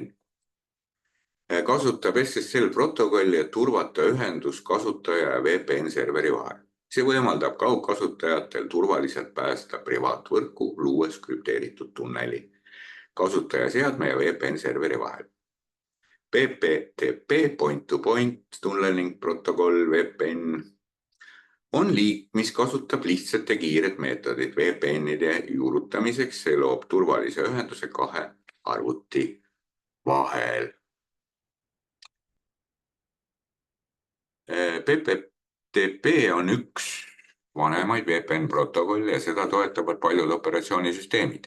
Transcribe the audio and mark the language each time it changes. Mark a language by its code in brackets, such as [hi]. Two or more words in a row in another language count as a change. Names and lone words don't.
[et] Kasutab SSL protokolli, et turvata ühendus kasutaja ja VPN-serveri vahel. See võimaldab kaugkasutajatel turvaliselt pääseda privaatvõrku, luues krüpteeritud tunneli kasutajaseadme ja VPN-serveri vahel. PPTP, [en] point-to-point tunneling [et] protokoll, VPN on liik, mis kasutab lihtsat ja kiiret meetodit VPN-ide juurutamiseks. See loob turvalise ühenduse kahe arvuti vahel. PPTP on üks vanemaid VPN protokolle ja seda toetavad paljud operatsioonisüsteemid.